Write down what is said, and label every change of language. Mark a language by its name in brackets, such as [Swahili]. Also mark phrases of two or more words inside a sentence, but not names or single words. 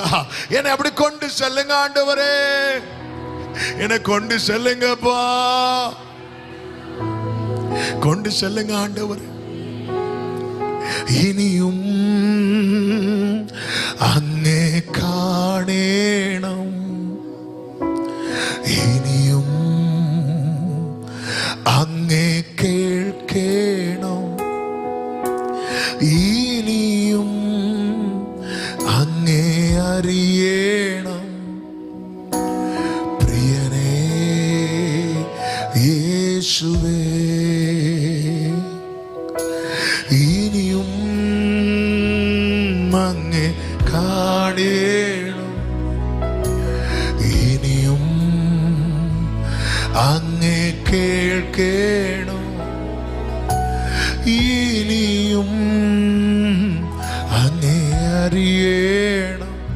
[Tamil] என்னை அப்படி கொண்டு செல்லுங்க ஆண்டவரே, என்னை கொண்டு செல்லுங்கப்பா, கொண்டு செல்லுங்க ஆண்டவரே. [Malayalam] ഇനിയും അങ്ങേ കാണേണം, இனியும் അങ്ങേ കേൾക്കേണം, ഇനിയും അങ്ങേ അറിയണം. പ്രിയനേ യേശുവേ, ഇനിയും അങ്ങേ കാണേണം, ഇനിയും അങ്ങേ കേൾക്കേണം, ഇനിയും അങ്ങേ അറിയണം.